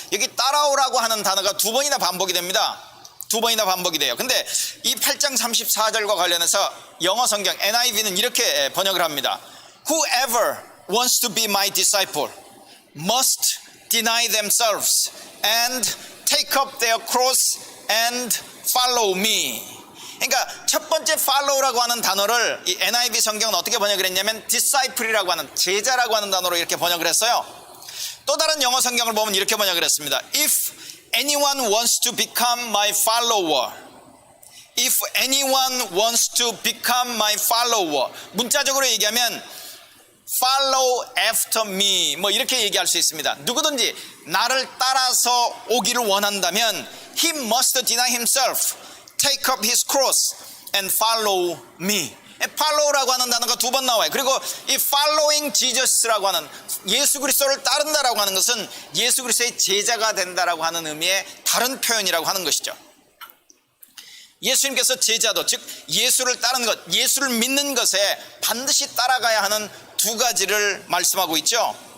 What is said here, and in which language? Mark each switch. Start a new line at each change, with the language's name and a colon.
Korean: 여기 따라오라고 하는 단어가 2번이나 반복이 됩니다. 2번이나 반복이 돼요. 근데 이 8장 34절과 관련해서 영어 성경 NIV는 이렇게 번역을 합니다.
English: Whoever wants to be my disciple must deny themselves and take up their cross and follow me.
Korean: 그러니까 첫 번째 follow라고 하는 단어를 이 NIV 성경은 어떻게 번역을 했냐면 disciple이라고 하는, 제자라고 하는 단어로 이렇게 번역을 했어요. 또 다른 영어 성경을 보면 이렇게 번역을 했습니다.
English: If anyone wants to become my follower, if anyone wants to become my follower,
Korean: 문자적으로 얘기하면
English: follow after me,
Korean: 뭐 이렇게 얘기할 수 있습니다. 누구든지 나를 따라서 오기를 원한다면
English: he must deny himself, take up his cross and follow me.
Korean: follow라고 하는 단어가 2번 나와요. 그리고 이
English: following Jesus
Korean: 라고 하는, 예수 그리스도를 따른다라고 하는 것은 예수 그리스도의 제자가 된다라고 하는 의미의 다른 표현이라고 하는 것이죠. 예수님께서 제자도, 즉 예수를 따르는 것, 예수를 믿는 것에 반드시 따라가야 하는 2가지를 말씀하고 있죠.